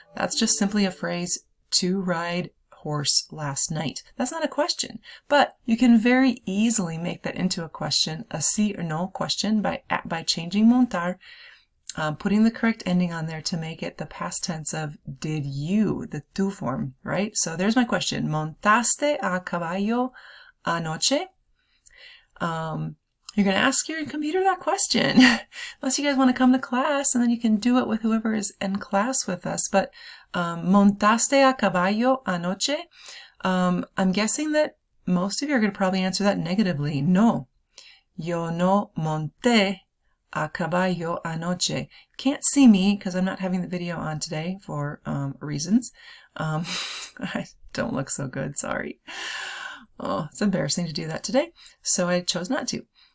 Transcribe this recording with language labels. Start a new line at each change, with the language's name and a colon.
English: That's just simply a phrase, to ride horse last night. That's not a question, but you can very easily make that into a question, a sí or no question by changing montar, putting the correct ending on there to make it the past tense of did you, the tu form, right? So there's my question.
Spanish: ¿Montaste a caballo anoche?
English: You're going to ask your computer that question. Unless you guys want to come to class, and then you can do it with whoever is in class with us.
Spanish: But ¿montaste a caballo anoche?
English: I'm guessing that most of you are going to probably answer that negatively. No.
Spanish: Yo no monté a caballo anoche.
English: Can't see me because I'm not having the video on today for reasons. I don't look so good, sorry. Oh, it's embarrassing to do that today, so I chose not to.